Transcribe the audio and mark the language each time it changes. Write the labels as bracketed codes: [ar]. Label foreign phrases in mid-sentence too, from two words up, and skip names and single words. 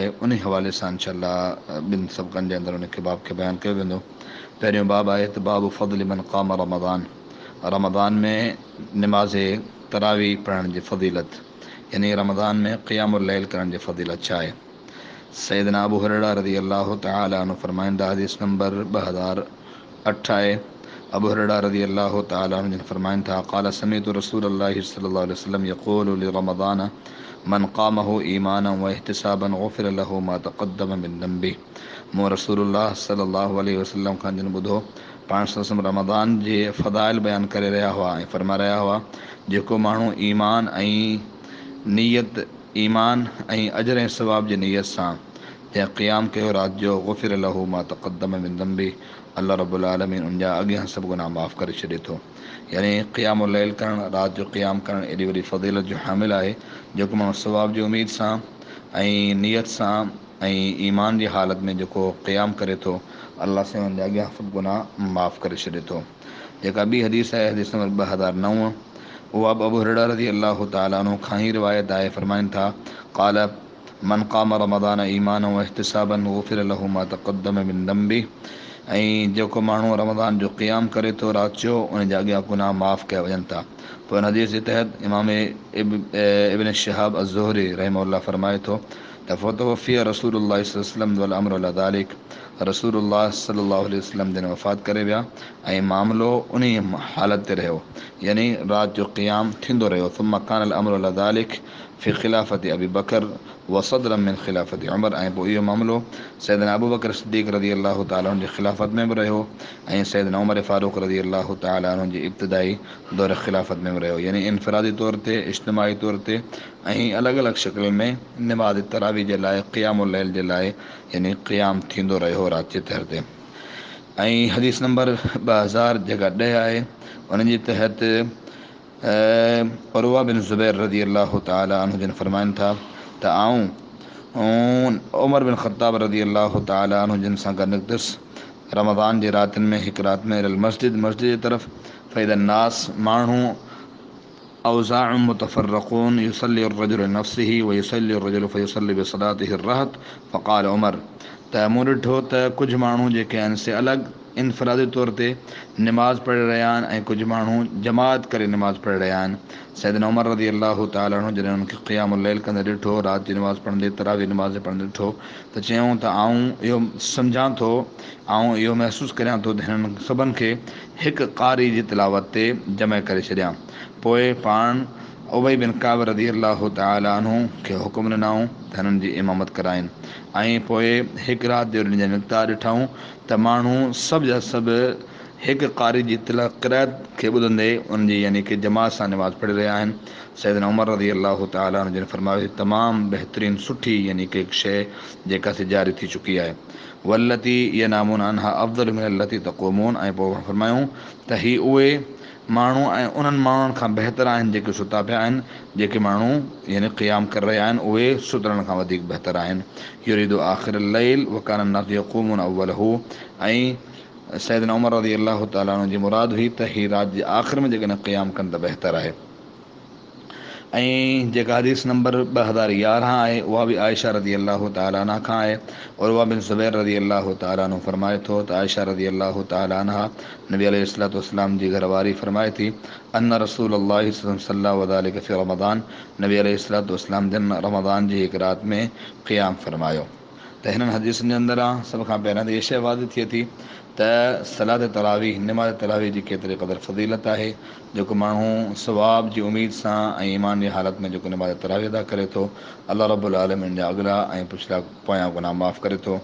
[sd] उन हवाले सां इंशाअल्लाह ॿिनि सबक़नि जे अंदरि उनखे बाब खे बयानु कयो वेंदो। पहिरियों बाब आहे त [ar] بابُ فضل من قام رمضان, [sd] रमज़ान में नमाज़ तरावी पढ़ण जी फ़ज़ीलत, यानी रमज़ान में [ar] قيام الليل [sd] करण जी फ़ज़ीलत छा आहे। सैयदना अबू हुरैरा [ar] رضي الله تعالى عنه [sd] फरमाइंदा, हदीस नंबर 2008 आहे। अबू हुरैरा [ar] رضي الله تعالى عنه [sd] जिन फरमाइनि था, [ar] قال سمعت رسول الله صلى الله عليه وسلم يقول لرمضان من قامه إيمانا واحتسابا غفر له ما تقدم من ذنبه. [sd] मूं रसूलुल्लाह [ar] صلى الله عليه وسلم [sd] खां जिन ॿुधो, पाण सल्लल्लाहु रमज़ान जे फ़ज़ाइल बयानु करे रहिया हुआ ऐं फरमा रहिया हुआ, जेको माण्हू ईमान ऐं अजर ऐं सवाब जी नीयत सां जंहिं क़ियाम कयो राति जो, [ar] غفر له ما تقدم من ذنبه, [sd] अल्लाह [ar] رب العالمين [sd] उन जा अॻियां सभु गुनाह माफ़ करे छॾे थो। यानी [ar] قيام الليل [sd] करणु, राति जो क़ियाम करणु एॾी वॾी फ़ज़ीलत जो हामिल आहे, जेको माण्हू सवाब जी उमेद सां ऐं नियत सां ऐं ईमान जी हालत में जेको क़ियाम करे थो, अल्लाह सां उन जा अॻियां सभु गुनाह माफ़ करे छॾे थो। जेका ॿी हदीस आहे, हदीस नंबर 2009, उहा बि अबू हुरैरा [ar] رضي الله تعالى عنه [sd] खां ई रिवायत आहे। फरमाइनि था, [ar] قال من قام رمضان إيمانا واحتسابا غفر له ما تقدم من ذنبه. [sd] ऐं जेको माण्हू रमज़ान जो क़ियाम करे थो राति जो, उन जा अॻियां गुनाह माफ़ कया वञनि था। पोइ इन हदीस जे तहत इमाम इब्न शिहाब अज़्ज़ुहरी रहमहुल्लाह फरमाए थो त [ar] فتوفي رسول الله صلى الله عليه وسلم والأمر على ذلك, [sd] रसूलुल्लाह [ar] صلى الله عليه وسلم [sd] जन वफ़ात करे विया ऐं मामिलो उन हालत ते रहियो, यानी राति जो क़ियाम थींदो रहियो। [ar] ثم كان الأمر على ذلك في خلافة أبي بكر وصدرا من خلافة عمر, [sd] ऐं पोइ इहो मामिलो सैयदना अबू बकर सिद्दीक़ [ar] رضي الله تعالى عنه [sd] जी ख़िलाफ़त में बि रहियो ऐं सैयदना उमर फ़ारूक़ [ar] رضي الله تعالى عنه [sd] जी इब्तिदाई दौर ख़िलाफ़त में बि रहियो। यानी इनफ़िरादी तौर ते, इज्तिमाई तौर ते ऐं अलॻि अलॻि शिकिल में नमाज़ तरावी जे लाइ, [ar] قيام الليل [sd] जे लाइ यानी क़ियाम थींदो रहियो राति जे तहर ते। ऐं हदीस नंबर 2000 जेका 10 आहे, उन जे तहत उरवा बिन ज़ुबैर [ar] رضي الله تعالى عنه [sd] जिन फरमाइनि था त उमर बिन ख़त्ताब [ar] رضي الله تعالى عنه [sd] जिन सां गॾु निकतुसि रमज़ान जे रातिनि में, हिकु राति में मस्जिद जे तरफ़, [ar] فإذا الناس [sd] माण्हू [ar] أوزاع متفرقون يصلي الرجل لنفسه ويصلي الرجل فيصلي بصلاته الرهط, فقال عمر, [sd] त मूं ॾिठो त कुझु माण्हू जेके आहिनि से अलॻि इनफ़िरादी तौर ते निमाज़ पढ़ी रहिया आहिनि ऐं कुझु माण्हू जमात करे निमाज़ पढ़ी रहिया आहिनि। सैयदना उमर [ar] رضي الله تعالى عنه [sd] जॾहिं उन्हनि खे [ar] قيام الليل [sd] कंदे ॾिठो, राति जी निमाज़ पढ़ंदे, तरावी निमाज़ पढ़ंदे ॾिठो, त चयूं त आऊं इहो सम्झां थो, ऐं इहो महसूसु करियां थो त हिननि सभिनि खे हिकु क़ारी जी तिलावत ते जमा करे छॾियां। पोइ पाण उबई बिन काब [ar] رضي الله تعالى عنه [sd] खे हुकुम ॾिनऊं त हिननि जी इमामत कराइनि। ऐं पोइ हिकु राति जो ॾींहं जा निकता ॾिठऊं त माण्हू सभु जा सभु हिकु क़ारी जी क़िरात खे ॿुधंदे उनजी यानी कि जमात सां निमाज़ पढ़ी रहिया आहिनि। सैयदना उमर [ar] رضي الله تعالى عنه [sd] जिन फरमायो, तमामु बहितरीनु सुठी यानी कि हिकु शइ जेका से जारी थी चुकी आहे, [ar] والتي ينامون عنها أفضل من التي يقومون, [sd] ऐं पोइ फरमायूं त ही उहे माण्हू ऐं उन्हनि माण्हुनि खां बहितर आहिनि जेके सुता पिया आहिनि, जेके माण्हू यानी क़ियाम करे रहिया आहिनि, उहे सुतरण खां वधीक बहितर आहिनि। [ar] يريد آخر الليل وكان الناس يقومون أوله, [sd] ऐं सैयदना उमर [ar] رضي الله تعالى عنه [sd] जी मुराद हुई त ही राति जे आख़िर में जेकॾहिं क़ियाम कनि त बहितर आहे। ऐं जेका हदीस नंबर 2011 आहे, उहा बि आयशा [ar] رضي الله تعالى عنها [sd] खां आहे। उरवा बिन ज़ुबैर [ar] رضي الله تعالى عنه [sd] फरमाए थो त आयशा [ar] رضي الله تعالى عنها [sd] नबी [ar] عليه الصلاة والسلام [sd] जी घरवारी फरमाए थी, [ar] أن رسول الله صلى الله عليه في رمضان, [sd] नबी [ar] عليه الصلاة والسلام [sd] जन रमज़ान जी हिकु राति में क़ियाम फरमायो। त हिननि हदीसनि जे अंदरि सभ खां पहिरियों त इहा शइ वाज़िह थिए थी त सलात तरावी नमाज़ तरावी जी केतिरे क़दुरु फ़ज़ीलत आहे। जेको माण्हू सवाब जी उमेद सां ऐं ईमान जी हालत में जेको नमाज़ तरावी अदा करे थो, अलाह [ar] رب العالمين [sd] जा अॻिला ऐं पुछिला पोयां गुनाह माफ़ करे थो।